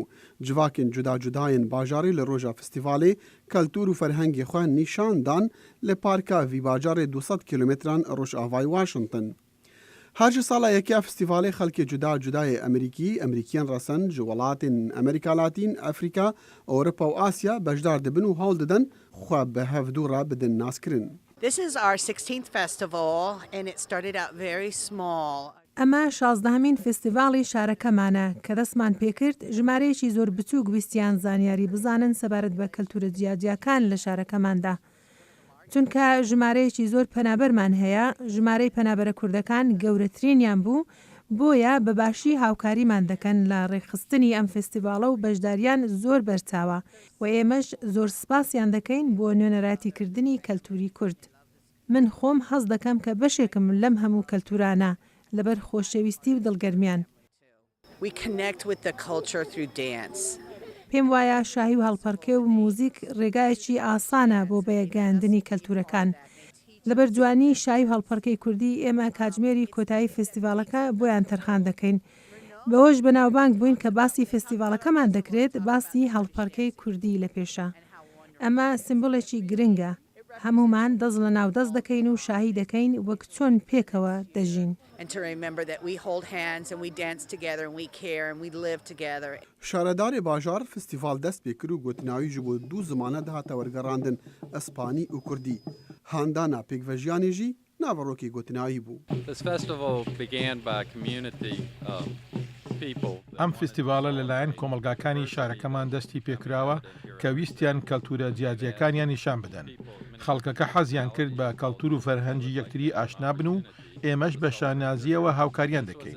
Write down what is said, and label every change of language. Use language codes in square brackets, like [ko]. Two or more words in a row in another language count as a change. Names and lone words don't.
[ku] Civakên cuda cudayên bajarê li roja festîvalê keltûr û ferhengê xwe nîşan dan li parka vî bajarê 200 kilometran Rojavayê Washington. Her ji sala yekeya festîvalê xelkê cuda cudayê Emerîkî, Emerîkiyan resan ji welatên Amerîka Latîn, Afrika, Ewropa û Asya bejdar dibin û hewl didin xwe bi hevdûra bidin naskirin. [en] This is our 16th festival and it started out very small. [ckb] ئەمە 16مین فستیڤاڵی شارەکەمانە کە دەستمان پێکرد ژمارەیەکی زۆر بچووک ویستیان زانیاری بزانن سەبارەت بە کەلتورە جیاجیاکان لە شارەکەماندا. چونکە ژمارەیەکی زۆر پەنابەرمان هەیە، ژمارەی پەنابەرە کوردەکان گەورەترینیان بوو، بۆیە بەباشی هاوکاریمان دەکەن لە ڕێکخستنی ئەم فستیڤاڵە و بەشداریان زۆر بەرچاوە و ئێمەش زۆر سپاسیان دەکەین بۆ نوێنەراتیکردنی کەلتوری کورد. من خۆم حەز دەکەم کە بەشێکم لەم هەموو کەلتورانە لەبەر خۆشەویستی و دڵگەرمیان. [en] We connect with the culture through dance. [ckb] پێم وایە شاهی و هەڵپەرکێ و موزیک ڕێگایەکی ئاسانە بۆ بەیەگەاندنی کەلتورەکان. لەبەر جوانی شاهی و هەڵپەرکەی کوردی ئێمە کاتژمێری کۆتایی فستیڤاڵەکە بۆیان تەرخان دەکەین. بەهۆش بەناوبانگ بووین کە باسی فستیڤاڵەکەمان دەکرێت باسی هەڵپەرکەی کوردی لە پێشە. ئەمە سمبڵێکی گرنگە. هەمومان دەست لە ناو دەست دەکەین و شاهی دەکەین وەک چۆن پێکەوە دەژین. [ku] شارەدارê bajar festîval dest pê kir û gotinawî ji bo du zimane dihate wergerandin Espanî û Kurdî. Handana pêkvejiyanê jî naverokê gotinawî bû. [ckb] ئەم فستیڤالە لەلایەن کۆمەلگاکانی شارەکەمان دەستی پێکراوە کە ویستیان کەلتورە جیاجیەکانیان نیشان بدەن. خەڵکەکە حەزیان کرد بە کەلتور و فەرهەنگی یەکتری ئاشنا بن و ئێمەش بە شانازیەوە هاوکاریان دەکەین.